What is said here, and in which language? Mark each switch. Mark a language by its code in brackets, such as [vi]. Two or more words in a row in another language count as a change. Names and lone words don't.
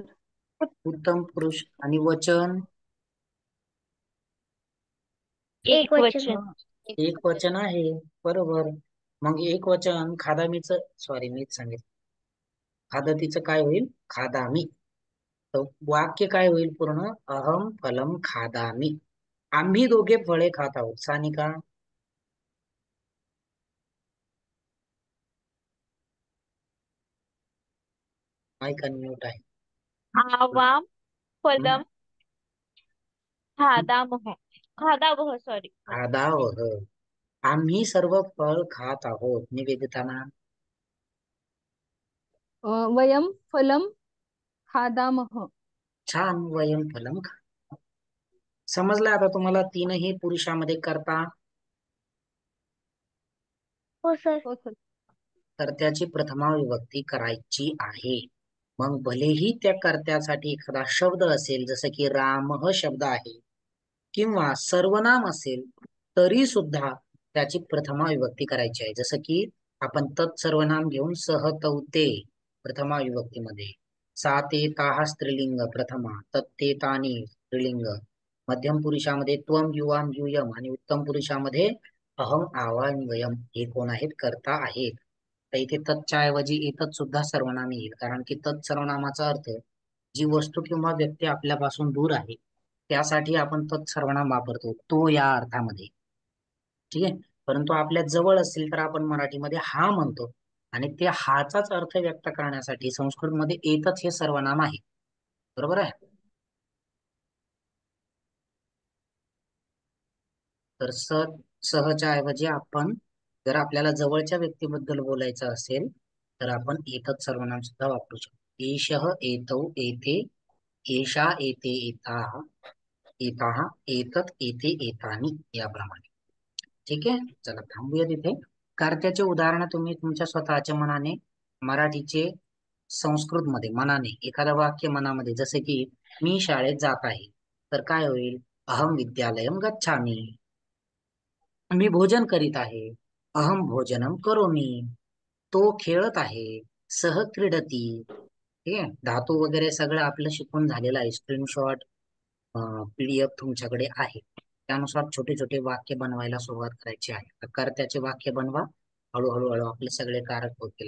[mr] उत्तम पुरुष. आणि वचन एक वचन. एक वचन आहे. बरोबर. मग एक वचन खादामीच सॉरी मीच सांगितलं. खादतीचं काय होईल खादामी. तर वाक्य काय होईल पूर्ण [sa] अहम फलम खादामी. [mr] आम्ही दोघे फळे खात आहोत. सानिका माईक अनम्यूट आहे. आवाम हं? [sa] फलं खादामः. खादावः सॉरी. [mr] खादावह. आम्ही सर्व फळ खात आहोत. निवेदिताना [sa] वयं फलं खादामः। [mr] छान. [sa] वयम फलम [mr] समजलं आता तुम्हाला तीनही पुरुषामध्ये करता. हो सर. हो सर। तर त्याची प्रथमा विभक्ती करायची आहे. मग भलेही त्या कर्त्यासाठी एखादा शब्द असेल, जसं की राम शब्द आहे किंवा सर्वनाम असेल, तरी सुद्धा त्याची प्रथमा विभक्ती करायची आहे. जसं की आपण तत्सर्वनाम घेऊन सहतवते प्रथमा विभक्तीमध्ये, [sa] सा ते ताहा [mr] स्त्रीलिंग प्रथमा, [sa] तत्ते तानी [mr] स्त्रीलिंग, मध्यम पुरुषामध्ये [sa] त्वम युवाम युयम [mr] आणि उत्तम पुरुषामध्ये [sa] अहम आवाम वयम [mr] हे कोण आहेत? कर्ता आहेत. तर इथे तत्च्या ऐवजी एतत् सुद्धा सर्वनाम येईल, कारण की तत् सर्वनामाचा अर्थ जी वस्तू किंवा व्यक्ती आपल्यापासून दूर आहे त्यासाठी आपण तत्सर्वनाम वापरतो, तो या अर्थामध्ये. ठीक आहे. परंतु आपल्या जवळ असेल तर आपण मराठीमध्ये हा म्हणतो, आणि ते हाचाच अर्थ व्यक्त करण्यासाठी संस्कृतमध्ये एतच हे सर्वनाम आहे. बरोबर आहे. तर सहच्या ऐवजी आपण, जर आपल्याला जवळच्या व्यक्तीबद्दल बोलायचं असेल तर आपण एतत् सर्वनाम सुद्धा वापरू शकतो. [sa] एषः एतौ एते एषा एते एताः एताः एतत् एते एतानि, [mr] याप्रमाणे. ठीक आहे. चला थांबूया तिथे. कर्त्याचे उदाहरण तुम्ही तुमच्या स्वतःच्या मनाने, मराठीचे संस्कृतमध्ये मनाने एखादं वाक्य मनामध्ये, जसे की मी शाळेत जात आहे, तर काय होईल? [sa] अहम विद्यालयम गच्छामि. [mr] मी भोजन करीत आहे, [sa] अहम भोजनम करोमि. [mr] तो खेळत आहे, [sa] सह क्रीडती. [mr] ठीक आहे. धातू वगैरे सगळं आपलं शिकून झालेलं आहे. स्क्रीनशॉट PDF तुमच्याकडे आहे. त्यानुसार छोटे छोटे वाक्य बनवायला सुरुवात करायची आहे. तर कर्त्याचे वाक्य बनवा. हळूहळू हळू आपले सगळे कारक होतील.